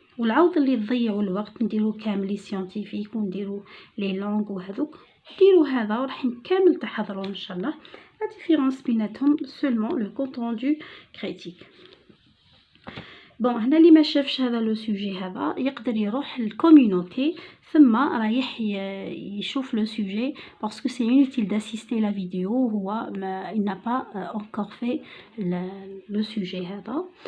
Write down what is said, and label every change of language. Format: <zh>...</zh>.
<ar>والعوض اللي تضيعوا الوقت نديرو كامل لي سيانتيفيك ونديرو لي لونغ وهذوك ديروا هذا وراح كامل تحضروا ان شاء الله.</ar> <fr>La différence</fr> <ar>بيناتهم</ar> <fr>seulement le compte rendu critique.</fr> <ar>بون هنا اللي ما شافش هذا لو سوجي هذا يقدر يروح للكوميونيتي ثم رايح يشوف لو سوجي باسكو سي</ar> <fr>inutile d'assister la vidéo</fr> <ar>هو</ar> <fr>il n'a pas encore fait le sujet</fr> <ar>هذا.</ar>